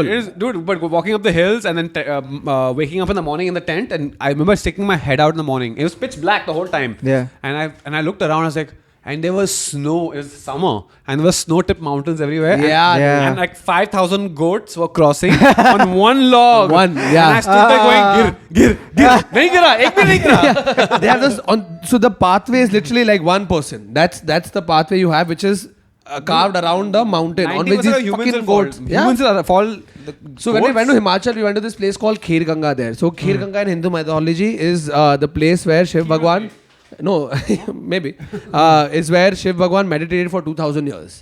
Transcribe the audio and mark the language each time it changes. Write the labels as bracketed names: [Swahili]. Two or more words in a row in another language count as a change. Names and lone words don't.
[English] It is, dude, but walking up the hills and then waking up in the morning in the tent, and I remember sticking my head out in the morning. It was pitch black the whole time. Yeah. And I looked around. I was like, and there was snow. It was summer, and there were snow-tipped mountains everywhere. Yeah, and, yeah. and like 5,000 goats were crossing on one log. One, yeah. And I stood there going, [Hindi] gir. नहीं गिरा, एक भी नहीं गिरा. [English] They have this so the pathway is literally like one person. That's the pathway you have, which is carved around the mountain on which 90% these of humans fucking will fall. goats. Yeah. Humans will fall. So when we went to Himachal, we went to this place called Kher Ganga there. So Kher Ganga in Hindu mythology is the place where Shiv Bhagwan, no, maybe, is where Shiv Bhagwan meditated for 2,000 years.